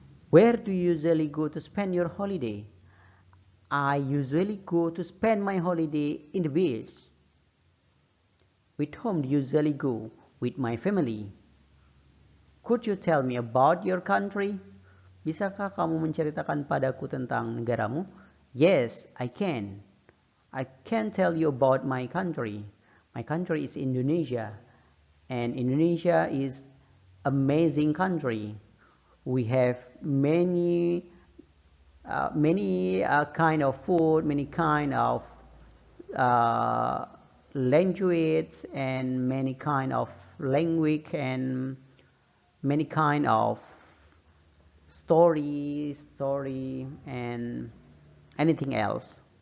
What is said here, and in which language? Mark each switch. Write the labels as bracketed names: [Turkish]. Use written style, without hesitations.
[English] Where do you usually go to spend your holiday? I usually go to spend my holiday in the beach. With whom do you usually go? With my family. Could you tell me about your country? [Indonesian] Bisakah kamu menceritakan padaku tentang negaramu? [English] Yes, I can. I can tell you about my country. My country is Indonesia, and Indonesia is amazing country. We have many kind of food, many kind of language, and many kind of language, and many kind of story, and anything else.